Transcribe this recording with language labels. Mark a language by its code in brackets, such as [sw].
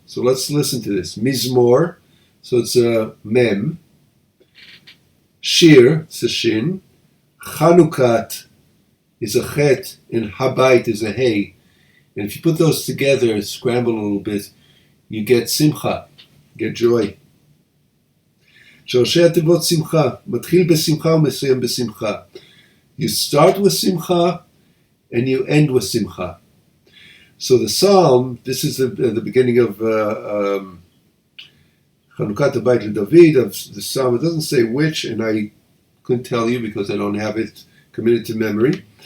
[en] So let's listen to this. Mizmor, so it's a mem. Shir, it's a shin. Chanukat is a chet, and habayit is a hey. And if you put those together, scramble a little bit, you get simcha, get joy. [he] שורשי התיבות שמחה, מתחיל בשמחה ומסיים בשמחה. [en] You start with simcha and you end with simcha. So the psalm, this is the beginning of Chanukat Habayit LeDavid, of the psalm. It doesn't say which, and I couldn't tell you because I don't have it committed to memory.